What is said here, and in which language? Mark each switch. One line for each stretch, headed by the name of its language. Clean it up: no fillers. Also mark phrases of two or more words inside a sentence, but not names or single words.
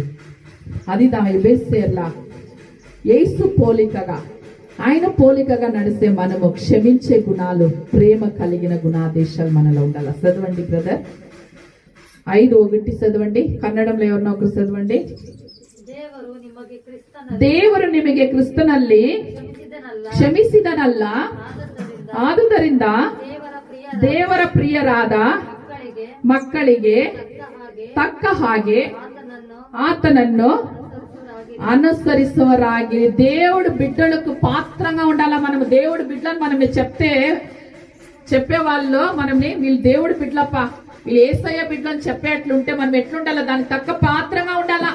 Telugu: అది దా ఎబేస్యర్లా యేసు పోలికగా, ఆయన పోలికగా నడిస్తే మనము క్షమించే గుణాలు, ప్రేమ కలిగిన గుణాదేశాలు మనలో ఉండాలి. చదవండి బ్రదర్, 5:1 చదవండి. కన్నడంలో ఎవరినో ఒకరు చదవండి.
Kannada: ದೇವರು ನಿಮಗೆ ಕ್ರಿಸ್ತನಲ್ಲಿ ಕ್ಷಮಿಸಿದನಲ್ಲ, ಆದುದರಿಂದ ದೇವರ ಪ್ರಿಯರಾದ ಮಕ್ಕಳಿಗೆ ತಕ್ಕ ಹಾಗೆ ಆತನನ್ನು ಅನುಸರಿಸುವರಾಗಿ.
Telugu: దేవుడు బిడ్డలకు పాత్రంగా ఉండాలా. మనము దేవుడు బిడ్డలను మనం చెప్పేవాళ్ళు మనల్ని వీళ్ళు దేవుడు బిడ్డలప్ప, వీళ్ళు యేసయ్య బిడ్డలని చెప్పేట్లుంటే మనం ఎట్లుండాలా, దానికి తక్క పాత్రంగా ఉండాలా.